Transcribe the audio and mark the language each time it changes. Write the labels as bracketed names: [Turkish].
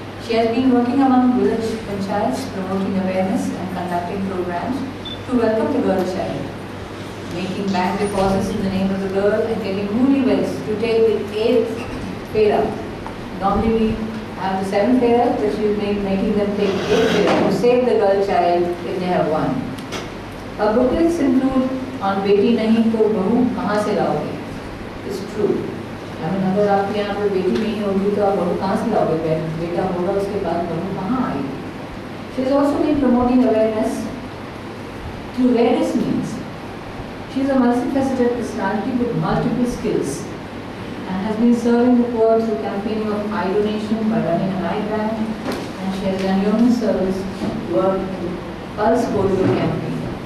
[English] She has been working among village panchayats, promoting awareness and conducting programs to welcome the girl child, making bank deposits in the name of the girl and getting newlyweds to take the 8th Fera. Normally we have the 7th Fera, but she is making them take 8th Fera to save the girl child if they have one. Her booklets include on [Hindi] बेटी नहीं तो बहू कहाँ से लाओगे? [English] It's true. [Hindi] अगर आपके यहाँ पर बेटी नहीं होगी तो आप बहू कहाँ से लाओगे? बेटा होगा उसके बाद बहू कहाँ आएगी? [English] She has also been promoting awareness through various means. She is a multifaceted personality with multiple skills and has been serving the poor through campaigning of eye donation by running an eye bank, and she has done yeoman service work in Pulse Polio campaign.